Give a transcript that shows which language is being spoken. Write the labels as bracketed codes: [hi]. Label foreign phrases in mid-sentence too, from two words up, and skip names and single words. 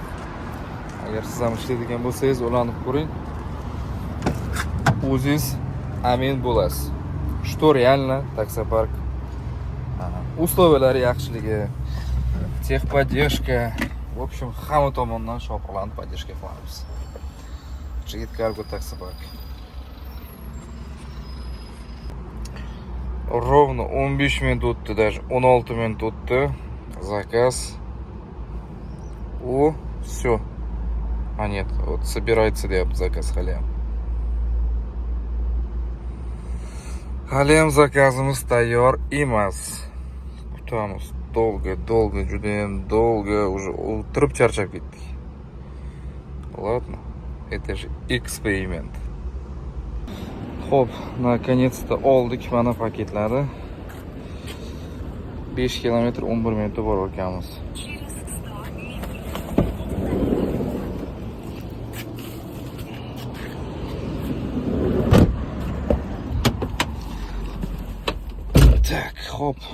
[uz] Agar siz ham ishlaydigan bo'lsangiz, ulanib ko'ring. O'zingiz amin bo'lasiz. [ru] Что реально [uz] taksopark. Условиялari yaxshiligi, texpodдержка, [ru] в общем, [uz] hamma tomondan shopirlanib podдержка qilamiz. Jigit Cargo taksopark. Ровно 15 minut o'tdi, даже 16 minut o'tdi. [ru] Заказ. О, все. А нет, вот собирается [uz] deyapti zakaz haliyam. Haliyam zakazimiz tayyor emas. Kutamiz. Долго, judayam долго, уже o'tirib charchab ketdik. [ru] Ладно, это же эксперимент. [uz] Xo'p, наконец-то oldik mana paketlari. 5 kilometr 11 minutda borib ekanmiz. [ru] Tak, hop.